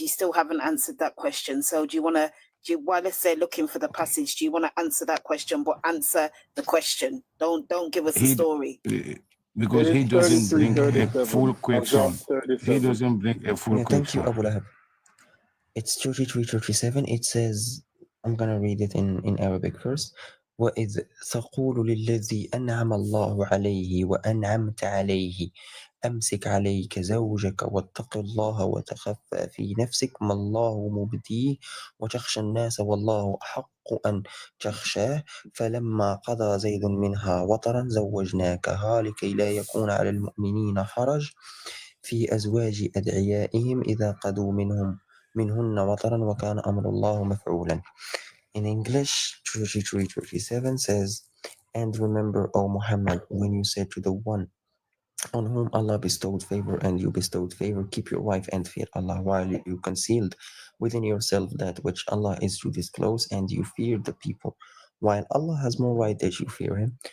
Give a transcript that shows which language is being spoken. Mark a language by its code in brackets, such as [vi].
[en] You still haven't answered that question. So do you want to, while let's say looking for the passage, do you want to answer that question, but answer the question? Don't give us a story. Because he doesn't bring a full question. He doesn't bring a full question. Thank you, Abu Lahab. It's 33-37. It says, I'm gonna read it in Arabic first. [ar] وَإِذْ تَقُولُ لِلَّذِي أَنْعَمَ اللَّهُ عَلَيْهِ وَأَنْعَمْتَ عَلَيْهِ أمسك عليك زوجك واتق الله وتخفى في نفسك ما الله مبديه وتخشى الناس والله أحق أن تخشاه فلما قضى زيد منها وطرا زوجناكها لكي لا يكون على المؤمنين حرج في أزواج أدعيائهم إذا قضوا منهن وطرا وكان أمر الله مفعولا. [en] In English, 33-37 says, and remember, O Muhammad, when you said to the one on whom Allah bestowed favor and you bestowed favor, keep your wife and fear Allah, while you concealed within yourself that which Allah is to disclose, and you feared the people, while Allah has more right that you fear Him.